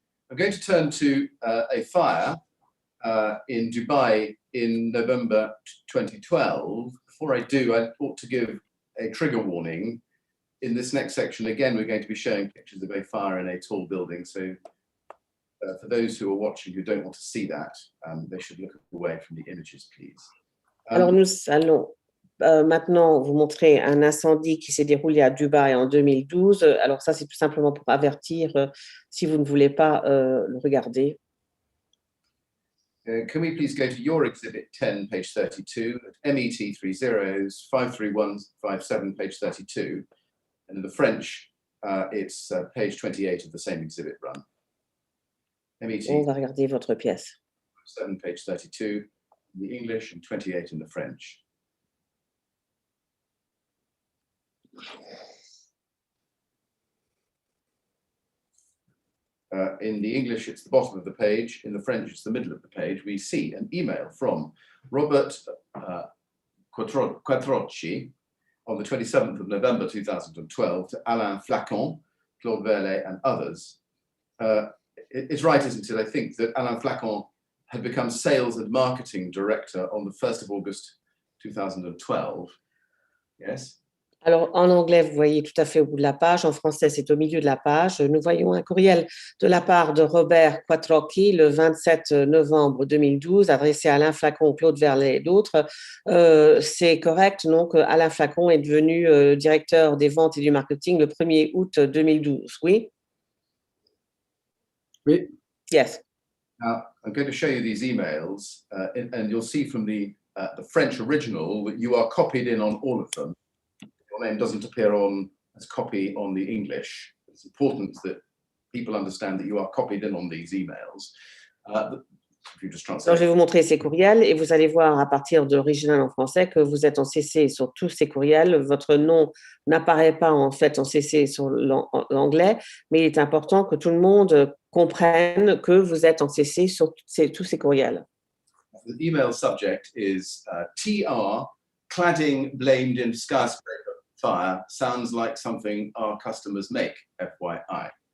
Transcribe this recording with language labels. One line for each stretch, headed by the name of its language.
English: I'm going to turn to a fire in Dubai in November 2012. Before I do, I ought to give a trigger warning. In this next section, again, we're going to be showing pictures of a fire in a tall building. So for those who are watching who don't want to see that, they should look away from the images, please.
French: Alors, nous allons maintenant vous montrer un incendie qui s'est déroulé à Dubaï en 2012. Alors, ça, c'est tout simplement pour avertir si vous ne voulez pas le regarder.
English: Can we please go to your exhibit 10, page 32, at MET 30s 53157, page 32. And in the French, it's page 28 of the same exhibit run. MET
French: On va regarder votre pièce.
English: 7, page 32 in the English and 28 in the French. In the English, it's the bottom of the page. In the French, it's the middle of the page. We see an email from Robert Quattrocchi on the 27th of November 2012 to Alain Flacon, Claude Verlet, and others. It's right, isn't it, I think, that Alain Flacon had become sales and marketing director on the 1st of August 2012. Yes?
French: Alors, en anglais, vous voyez tout à fait au bout de la page. En français, c'est au milieu de la page. Nous voyons un courriel de la part de Robert Quattrocchi le 27 novembre 2012, adressé à Alain Flacon, Claude Verlet et d'autres. C'est correct, donc Alain Flacon est devenu directeur des ventes et du marketing le 1er août 2012. Oui? Oui,
English: Yes. Now, I'm going to show you these emails, and you'll see from the French original that you are copied in on all of them. Your name doesn't appear on as copy on the English. It's important that people understand that you are copied in on these emails. If you just translate.
French: Alors, je vais vous montrer ces courriels et vous allez voir à partir de l'original en français que vous êtes en CC sur tous ces courriels. Votre nom n'apparaît pas en fait en CC sur l'anglais, mais il est important que tout le monde comprenne que vous êtes en CC sur tous ces courriels.
English: The email subject is TR, cladding blamed in skyscraper fire. Sounds like something our customers make, FYI.